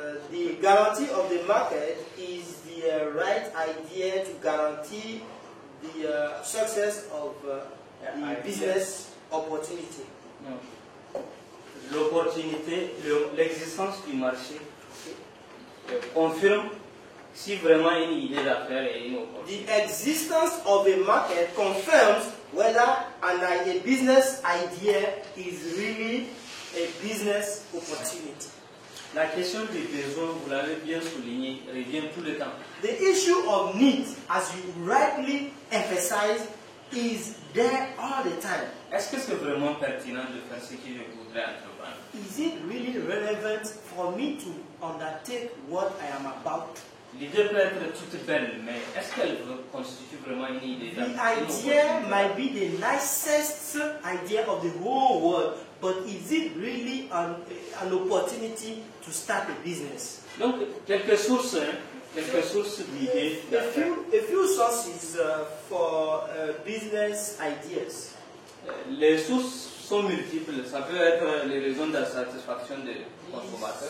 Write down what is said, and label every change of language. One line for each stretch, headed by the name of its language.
English: The guarantee of the market is the right idea to guarantee the success of the business opportunity.
French: L'opportunité, l'existence du marché confirme si vraiment une idée d'affaires est une opportunité.
English: The existence of a market confirms whether a business idea is really a business opportunity.
French: La question des besoins, vous l'avez bien souligné, revient tout le temps.
English: The issue of need, as you rightly emphasize, is there all the time.
French: Est-ce que c'est vraiment pertinent de faire ce que je voudrais entreprendre?
English: Is it really relevant for me to undertake what I am about?
French: L'idée peut être toute belle, mais est-ce qu'elle constitue vraiment une idée?
English: The idea might be the nicest idea of the whole world, but is it really an opportunity to start a business?
French: Donc, quelques sources d'idées.
English: A few sources for business ideas.
French: Les sources sont multiples. Ça peut être les raisons d'insatisfaction des consommateurs.